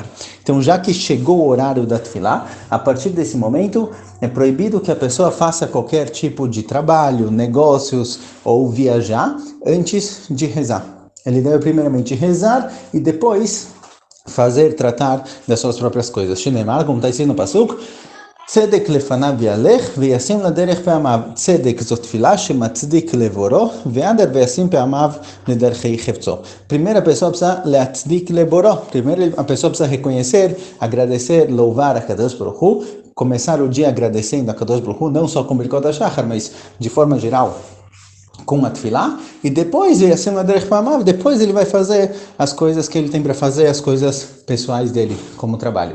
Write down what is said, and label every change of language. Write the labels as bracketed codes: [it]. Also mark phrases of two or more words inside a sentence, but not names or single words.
[pt] Então, já que chegou o horário da Tefilá, a partir desse momento é proibido que a pessoa faça qualquer tipo de trabalho, negócios ou viajar antes de rezar. Ele deve primeiramente rezar e depois tratar das suas próprias coisas. [he] Shinemar, [pt] como está escrito no Pasuk, [he] צדק לפניו יהלך וישים לדרך פעמיו. צדק זו תפילה שמצדיק לבורו, ועדר וישים פעמיו לדרכי חפצו. [pt] Primeira pessoa precisa [he] להצדיק לבורו. [pt] Primeiro a pessoa precisa reconhecer, agradecer, louvar a [he] קדוש ברוך הוא, [pt] começar o dia agradecendo a [he] קדוש ברוך הוא, [pt] não só com [he] ברכות השחר, [pt] mas de forma geral com a Tefilá, e depois depois ele vai fazer as coisas que ele tem para fazer, as coisas pessoais dele, como trabalho.